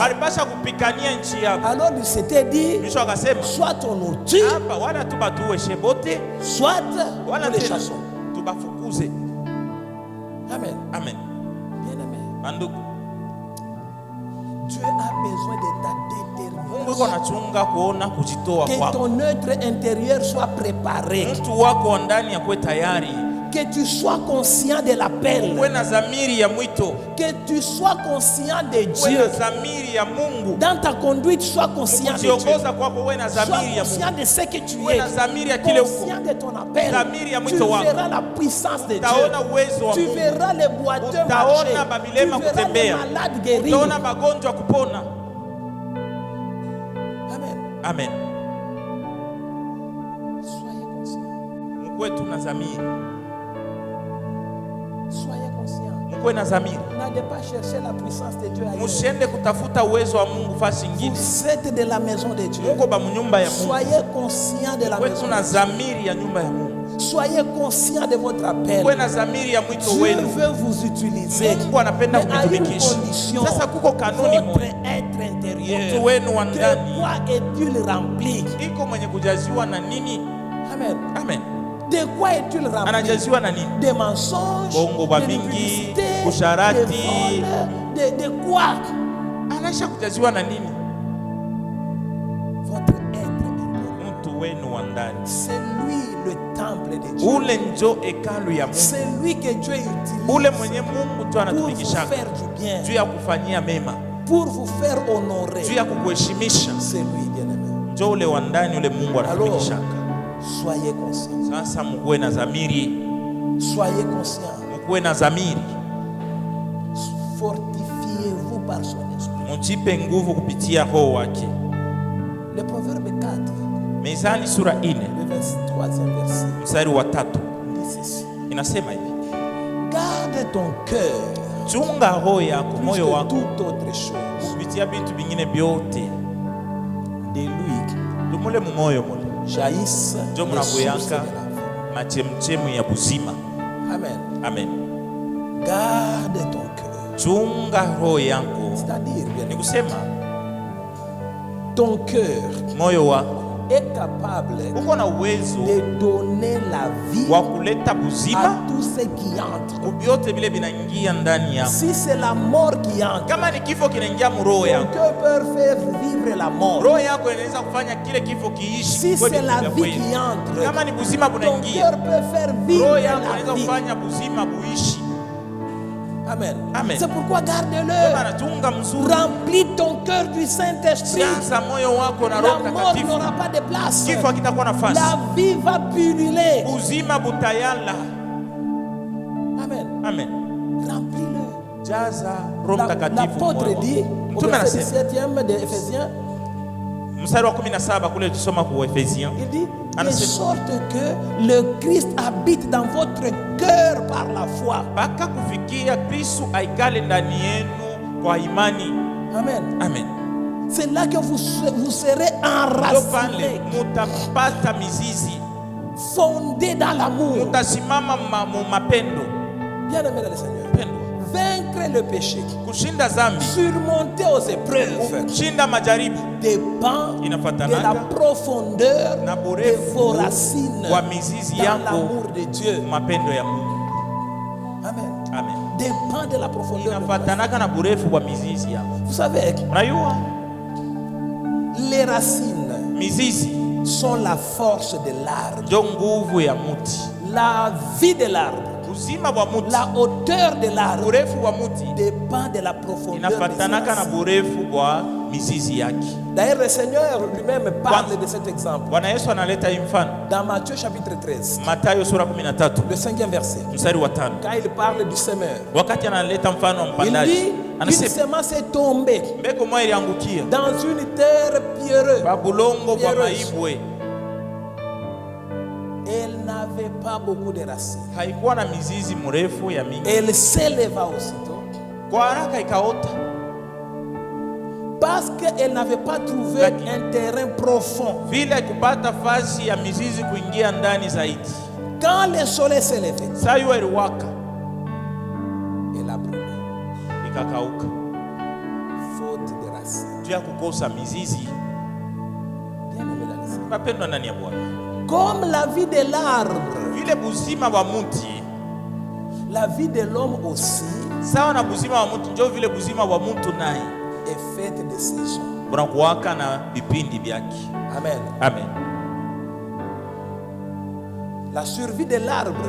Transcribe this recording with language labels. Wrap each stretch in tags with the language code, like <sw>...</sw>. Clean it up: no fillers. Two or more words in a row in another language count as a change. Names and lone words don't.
<fr>Alors il s'était dit, soit on nous tue, soit on les chasse. Amen. Amen. Bien-aimé,</fr> <sw>Mandugu,</sw> <fr>Dieu a besoin de ta</fr> <sw>Mungu anachunga kuona kujitoa</sw> <fr>détermination. Que</fr> <sw>kwako.</sw> <fr>ton être intérieur soit préparé.</fr> <sw>Mtu wako wa ndani akuwe tayari.</sw> <fr>Que tu sois conscient de l'appel.</fr> <sw>Uwe na dhamiri ya mwito.</sw> <fr>Que tu sois conscient de Dieu.</fr> <sw>Uwe na dhamiri ya Mungu.</sw> <fr>Dans ta conduite, sois conscient de Dieu.</fr> <sw>Kwako uwe na dhamiri ya Mungu.</sw> <fr>Sois conscient de ce que tu</fr> <sw>Uwe</sw> <fr>es.</fr> <sw>na dhamiri ya kile uko.</sw> <fr>Conscient de ton appel.</fr> <sw>Dhamiri ya</sw> <fr>Tu</fr> <sw>mwito wako.</sw> <fr>verras la puissance de Dieu.</fr> <sw>Utaona uwezo wa</sw> <fr>Tu</fr> <sw>Mungu.</sw> <fr>verras les boiteux marcher.</fr> <sw>Utaona</sw> <fr>Tu</fr> <sw>babilema</sw> <fr>verras les</fr> <sw>kutembea.</sw> <fr>malades guérir.</fr> <sw>Utaona magonjwa kupona. Amen. Amen.</sw> <fr>Soyez conscient.</fr> <sw>Mkuwe tu na dhamiri.</sw> <fr>Soyez conscient.</fr> <sw>Mkuwe na dhamiri.</sw> <fr>N'allez pas chercher la puissance de Dieu ailleurs.</fr> <sw>Msiende kutafuta uwezo wa Mungu fasi nyingine.</sw> <fr>Vous êtes de la maison de Dieu.</fr> <sw>Mungu ba mnyumba ya Mungu.</sw> <fr>Soyez conscient de la</fr> <sw>Mkuwe</sw> <fr>maison.</fr> <sw>tu na dhamiri ya nyumba ya Mungu.</sw> <fr>Soyez conscient de votre appel.</fr> <sw>Mkuwe na dhamiri ya mwito</sw> <fr>Dieu</fr> <sw>wenu.</sw> <fr>veut vous utiliser.</fr> <sw>Mungu anapenda</sw> <fr>Mais à une</fr> <sw>kutumikisha.</sw> <fr>condition.</fr> <sw>Sasa kuko kanuni</sw> <fr>Votre</fr> <sw>moja.</sw> <fr>être intérieur.</fr> <sw>Mtu wenu wa</sw> <fr>De</fr> <sw>ndani</sw> <fr>quoi est-il rempli?</fr> <sw>iko mwenye kujaziwa na nini? Amen. Amen.</sw> <fr>De quoi est-il rempli?</fr> <sw>Anajaziwa na nini?</sw> <fr>Des mensonges,</fr> <sw>Bongo ba</sw> <fr>de</fr> <sw>mingi,</sw> <fr>publicités,</fr> <sw>kusharati.</sw> <fr>de vols, de quoi?</fr> <sw>Anasha kujaziwa na nini?</sw> <fr>Votre être intérieur.</fr> <sw>Mtu wenu wa ndani.</sw> <fr>C'est lui le temple de Dieu.</fr> <sw>Ule njo hekalu ya Mungu.</sw> <fr>C'est lui que Dieu utilise</fr> <sw>Ule mwenye Mungu tu</sw> <fr>pour vous</fr> <sw>anatumikisha.</sw> <fr>faire du bien,</fr> <sw>Juu ya kufanyia mema.</sw> <fr>pour vous faire honorer.</fr> <sw>Juu ya kukuheshimisha.</sw> <fr>C'est lui, bien-aimé.</fr> <sw>Njo ule wa ndani ule Mungu</sw> <fr>Alors,</fr> <sw>anatumikisha.</sw> <fr>soyez conscients.</fr> <sw>Sasa mkuwe na dhamiri.</sw> <fr>Soyez conscients.</fr> <sw>Mkuwe na dhamiri.</sw> <fr>Fortifiez-vous par son esprit.</fr> <sw>Mjipe nguvu kupitia roho wake.</sw> <fr>Le proverbe 4,</fr> <sw>Mezali sura 4</sw> <fr>le 23e verset,</fr> <sw>mstari wa 3</sw> <fr>dit ceci.</fr> <sw>inasema hivi:</sw> <fr>Garde ton cœur</fr> <sw>chunga roho yako,</sw> <fr>plus</fr> <sw>moyo</sw> <fr>que</fr> <sw>wako</sw> <fr>toute autre chose.</fr> <sw>kupitia vitu vingine vyote.</sw> <fr>De lui</fr> <sw>Tumule mumoyo mule</sw> <fr>jaillissent</fr> <sw>njo</sw> <fr>les sources de</fr> <sw>munavuyaka</sw> <fr>la vie.</fr> <sw>machemchemu ya buzima. Amen. Amen.</sw> <fr>Garde ton cœur.</fr> <sw>Chunga roho yako,</sw> <fr>C'est-à-dire, bien</fr> <sw>ni</sw> <fr>aimé,</fr> <sw>kusema</sw> <fr>ton cœur</fr> <sw>moyo wako</sw> <fr>est capable</fr> <sw>uko na uwezo</sw> <fr>de donner la vie</fr> <sw>wa kuleta</sw> <fr>à</fr> <sw>buzima</sw> <fr>tout ce qui entre.</fr> <sw>vyote vile vinaingia ndani yako.</sw> <fr>Si c'est la mort qui entre,</fr> <sw>Kama ni kifo kinaingia muroho</sw> <fr>ton</fr> <sw>yako,</sw> <fr>cœur peut faire vivre la mort.</fr> <sw>roho yako inaweza kufanya kile kifo kiishi.</sw> <fr>Si</fr> <sw>Kweli</sw> <fr>c'est la</fr> <sw>vya</sw> <fr>vie</fr> <sw>kweli.</sw> <fr>qui entre,</fr> <sw>Kama ni buzima</sw> <fr>ton</fr> <sw>bunaingia,</sw> <fr>cœur peut faire vivre</fr> <sw>roho yako</sw> <fr>la</fr> <sw>inaweza</sw> <fr>vie.</fr> <sw>kufanya buzima buishi. Amen. Amen.</sw> <fr>C'est pourquoi garde-le.</fr> <sw>Anachunga mzuri.</sw> <fr>Remplis ton cœur du Saint-Esprit.</fr> <sw>Sianza moyo wako na</sw> <fr>La</fr> <sw>Roho</sw> <fr>mort</fr> <sw>Mtakatifu.</sw> <fr>n'aura pas de place.</fr> <sw>Kifo hakitakuwa nafasi.</sw> <fr>La vie va pulluler.</fr> <sw>Buzima butayala. Amen. Amen.</sw> <fr>Remplis-le.</fr> <sw>Jaza Roho Mtakatifu.</sw> <fr>L'apôtre dit au</fr> <sw>Mtume</sw> <fr>verset</fr> <sw>anasema</sw> <fr>17e de Ephésiens,</fr> <sw>mstari wa 17 kule tusoma kwa Efesiens,</sw> <fr>il dit de</fr> <sw>anasema</sw> <fr>sorte que le Christ habite dans votre cœur par la foi.</fr> <sw>mpaka kufikia Kristo aikale ndani yenu kwa imani. Amen. Amen.</sw> <fr>C'est là que vous serez</fr> <sw>Ndio pale</sw> <fr>enracinés,</fr> <sw>mutapata mizizi,</sw> <fr>fondés dans l'amour.</fr> <sw>mutasimama mu mapendo.</sw> <fr>Bien-aimés dans le Seigneur,</fr> <sw>Pendo.</sw> <fr>vaincre le péché,</fr> <sw>Kushinda zambi,</sw> <fr>surmonter aux épreuves</fr> <sw>kushinda majaribu</sw> <fr>dépend de la</fr> <sw>inafuatanaka</sw> <fr>profondeur</fr> <sw>na</sw> <fr>de</fr> <sw>burefu</sw> <fr>vos racines</fr> <sw>wa mizizi</sw> <fr>dans</fr> <sw>yako</sw> <fr>l'amour de Dieu.</fr> <sw>mapendo ya Mungu. Amen. Amen.</sw> <fr>Dépend de la profondeur de vos racines.</fr> <sw>Inafuatanaka na burefu wa mizizi yako.</sw> <fr>Vous savez,</fr> <sw>Unajua</sw> <fr>les racines</fr> <sw>mizizi</sw> <fr>sont la force de l'arbre,</fr> <sw>ndio nguvu ya muti,</sw> <fr>la vie de l'arbre,</fr> <sw>uzima wa muti,</sw> <fr>la hauteur de l'arbre</fr> <sw>burefu wa muti</sw> <fr>dépend de la profondeur de ses</fr> <sw>inafuatanaka na</sw> <fr>racines.</fr> <sw>burefu wa mizizi yake.</sw> <fr>D'ailleurs, le Seigneur lui-même parle de cet exemple</fr> <sw>Bwana Yesu analeta hii mfano</sw> <fr>dans Matthieu chapitre 13,</fr> <sw>Mathayo sura 13</sw> <fr>le 5e verset.</fr> <sw>mstari wa 5.</sw> <fr>Quand il parle du semeur,</fr> <sw>Wakati analeta mfano wa</sw> <fr>il</fr> <sw>mpandaji,</sw> <fr>dit une</fr> <sw>anasema</sw> <fr>semence est tombée</fr> <sw>mbegu moja iliangukia</sw> <fr>dans une terre pierreuse.</fr> <sw>kwa bulongo bwa</sw> <fr>Pierreuse.</fr> <sw>maibwe,</sw> <fr>Elle n'avait pas beaucoup de racines.</fr> <sw>haikuwa na mizizi mrefu ya mingi,</sw> <fr>Elle s'éleva aussitôt</fr> <sw>Kwa haraka ikaota.</sw> <fr>Parce qu'elle n'avait pas trouvé un terrain profond.</fr> <sw>Vile kupata fasi ya mizizi kuingia ndani zaidi.</sw> <fr>Quand le soleil s'est levé,</fr> <sw>saa jua iliwaka,</sw> <fr>elle a brûlé.</fr> <sw>Ikakauka.</sw> <fr>Faute de racines.</fr> <sw>Juu ya kukosa mizizi.</sw> <fr>Bien-aimé dans le Seigneur.</fr> <sw>Mapendo ndani ya Bwana.</sw> <fr>Comme la vie de l'arbre,</fr> <sw>vile buzima wa mti,</sw> <fr>la vie de l'homme aussi,</fr> <sw>sawa na buzima wa mtu, ndio vile buzima wa mtu naye</sw> <fr>est faite de saisons.</fr> <sw>Bunakuwaka na vipindi vyake. Amen. Amen.</sw> <fr>La survie de l'arbre,</fr>